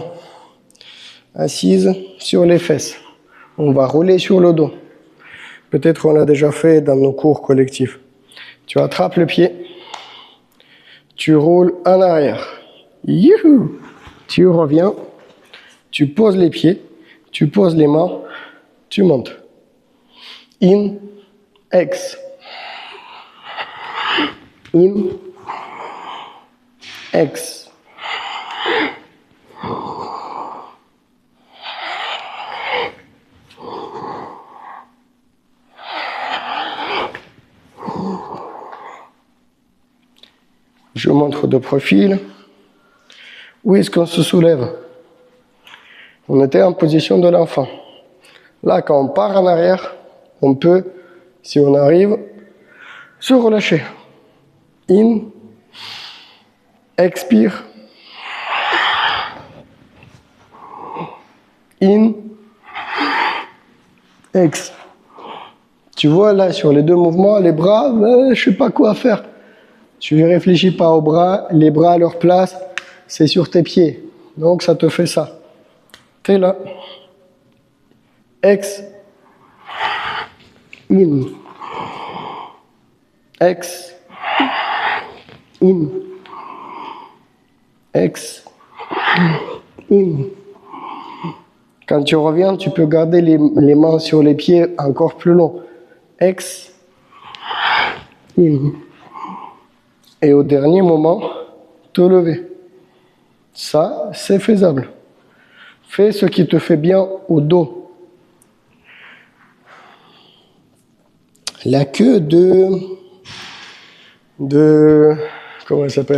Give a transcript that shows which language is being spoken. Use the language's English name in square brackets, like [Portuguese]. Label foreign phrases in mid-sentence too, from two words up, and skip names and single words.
[French] Assise sur les fesses. On va rouler sur le dos. Peut-être qu'on l'a déjà fait dans nos cours collectifs. Tu attrapes le pied. Tu roules en arrière. Youhou! Tu reviens. Tu poses les pieds. Tu poses les mains. Tu montes. In, ex. In, ex. Je montre de profil. Où est-ce qu'on se soulève? On était en position de l'enfant. Là, quand on part en arrière, on peut, si on arrive, se relâcher. In, Expire. In. Ex. Tu vois là sur les deux mouvements, les bras, je sais pas quoi faire. Tu ne réfléchis pas aux bras, les bras à leur place, c'est sur tes pieds. Donc ça te fait ça. Tu es là. Ex. In. Ex. In. Ex. In. Quand tu reviens, tu peux garder les mains sur les pieds encore plus long. Ex. In. Et au dernier moment, te lever. Ça, c'est faisable. Fais ce qui te fait bien au dos. La queue comment elle s'appelle?